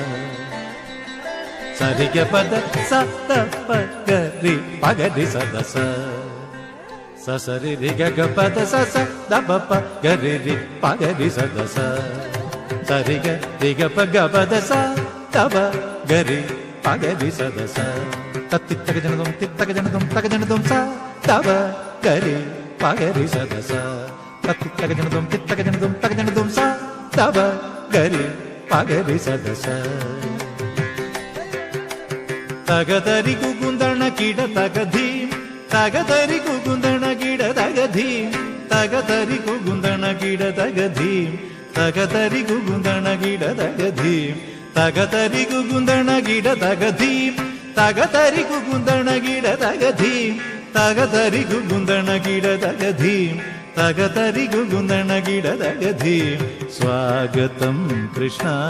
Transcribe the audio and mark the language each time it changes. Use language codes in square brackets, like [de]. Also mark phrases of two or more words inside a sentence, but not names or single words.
[ml] सरिग पद स दप गरि पगरि सदस ससरि रि ग पद स स दप प गरि रि पगरि सदस सरि ग रि ग प ग पद स दप गरि पगरि सदस तत्तित्तक जनदुम तित्तक जनदुम स दप गरि पगरि सदस तत्तित्तक जनदुम तित्तक जनदुम स दप गरि पगरि सदस तगदरि कुकुंदण किड तगधी तगदरि कुकुंदण किड तगधी തകതരി കുകുന്ദണ കിട തകധീം തകതരി കുകുന്ദണ കിട തകധീം തകതരി കുകുന്ദണ കിട തകധീം തകതരി കുകുന്ദണ കിട തകധീം തകതരി കുകുന്ദണ കിട തകധീം തകതരി കുകുന്ദണ കിട തകധീം സ്വാഗതം കൃഷ്ണ